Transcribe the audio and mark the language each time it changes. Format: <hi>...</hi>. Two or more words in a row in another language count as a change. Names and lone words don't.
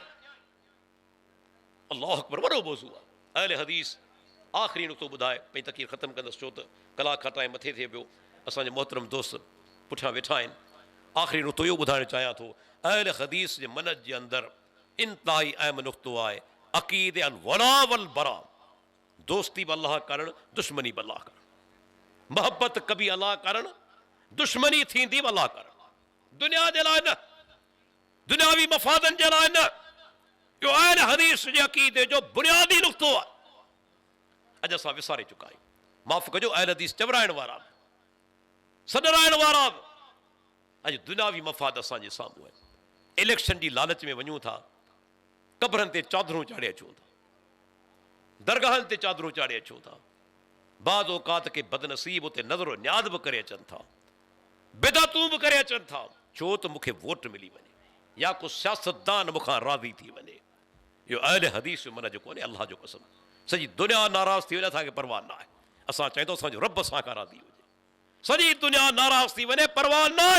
<ar>الله أكبر,</ar> <sd>वॾो मौज़ू आहे। अहले हदीस आख़िरी नुक़्तो ॿुधाए पंहिंजी तक़रीर ख़तमु कंदुसि, छो त कलाक खां टाइम मथे थिए पियो। असांजे मोहतरम दोस्त पुठियां वेठा आहिनि। आख़िरी नुक़्तो इहो ॿुधाइणु चाहियां थो, अहले हदीस जे मनज जे अंदरि इंतिहाई अहम नुक़्तो आहे अक़ीदे</sd> <ar>الولاء والبراء.</ar> <sd>दोस्ती बि अल्लाह करणु, दुश्मनी बि अल्लाह करणु। मोहबत कभी अल्लाह करणु, दुश्मनी थींदी बि अल्लाह करणु। दुनिया जे लाइ न, दुनियावी मफ़ादनि जे लाइ न, यो अहल हदीस जे अकीदे जो बुनियादी नुक़्तो आहे अॼु असां विसारे चुका आहियूं। माफ़ कजो, अहल हदीस चवराइण वारा सॾराइण वारा अॼु दुनियावी मफ़ाद असांजे साम्हूं आहिनि। इलेक्शन जी लालच में वञूं था, कब्रनि ते चादरूं चाढ़े अचूं था, दरगाहनि ते चादरूं चाढ़े अचूं था, बाद औकात के बदनसीब उते नज़रो न्याद बि करे अचनि था, बिदतूं बि करे अचनि था, छो त मूंखे वोट मिली वञे या को सियासतदान मूंखां राज़ी थी वञे। इहो अहल हदीस जो मन जो कोन्हे। अल्लाह जो कसम, सॼी दुनिया नाराज़ थी वञे, असांखे परवाह न आहे। असां चाहियूं असांजो रब असां खां राज़ी हुजे। सॼी दुनिया नाराज़ थी वञे, परवाह न आहे।</sd>